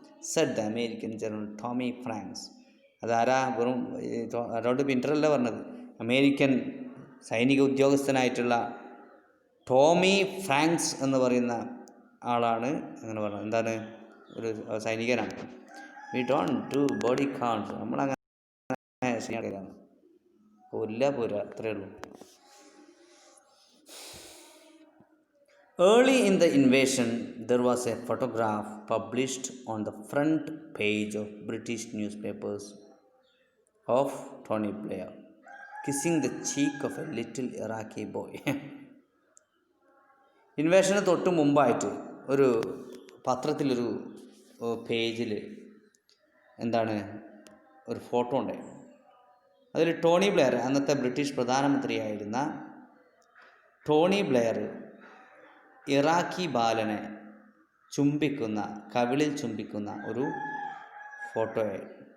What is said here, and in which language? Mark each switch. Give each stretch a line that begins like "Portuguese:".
English: said the American General Tommy Franks.
Malayalam: അതാരാ? വെറും Herald പിൻ്ററല്ല പറഞ്ഞത്. അമേരിക്കൻ സൈനിക ഉദ്യോഗസ്ഥനായിട്ടുള്ള ടോമി ഫ്രാങ്ക്സ് എന്ന് പറയുന്ന ആളാണ് അങ്ങനെ പറഞ്ഞത്. എന്താണ്? ഒരു സൈനികനാണ്.
English: We don't do body counts.
Malayalam: നമ്മളങ്ങനെ ശരിയാണ്. പോരാ അത്രയേ ഉള്ളൂ.
English: Early in the invasion, there was a photograph published on the front page of British newspapers of Tony Blair. Kissing the cheek of a little Iraqi boy.
Malayalam: ഇൻവേഷന് തൊട്ട് മുമ്പായിട്ട് ഒരു പത്രത്തിലൊരു പേജിൽ എന്താണ് ഒരു ഫോട്ടോ ഉണ്ടായിരുന്നു. അതിൽ ടോണി ബ്ലെയർ, അന്നത്തെ ബ്രിട്ടീഷ് പ്രധാനമന്ത്രിയായിരുന്ന ടോണി ബ്ലെയർ ഇറാഖി ബാലനെ ചുംബിക്കുന്ന, കവിളിൽ ചുംബിക്കുന്ന ഒരു ഫോട്ടോയായിരുന്നു.